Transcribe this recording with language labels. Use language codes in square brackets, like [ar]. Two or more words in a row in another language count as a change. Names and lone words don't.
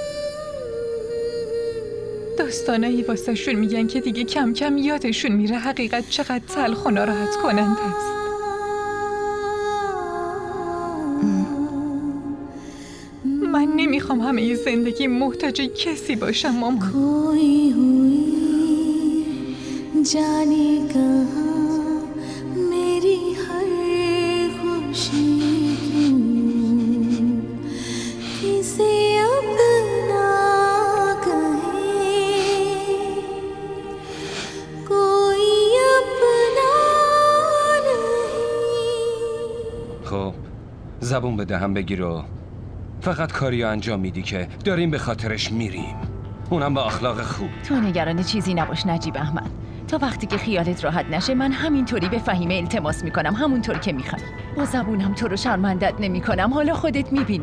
[fa] داستانایی واسه شون میگن که دیگه کم کم یادشون میره حقیقت چقدر تلخ و ناراحت کننده است. من نمیخوام همه زندگی محتاج کسی باشم مامان. [hi] जाने कहाँ मेरी हर खुशी क्यों किसी अपना कहे कोई अपना नहीं. [fa] خب زبون به دهن بگیر و فقط کاری انجام میدی که داریم به خاطرش میریم، اونم با اخلاق خوب. تو نگران چیزی نباش نجیب احمد. تا وقتی که خیالت راحت نشه من همینطوری به فهیمه التماس میکنم، همونطور که میخوای. با زبونم تو رو شرمندت نمیکنم، حالا خودت میبینی.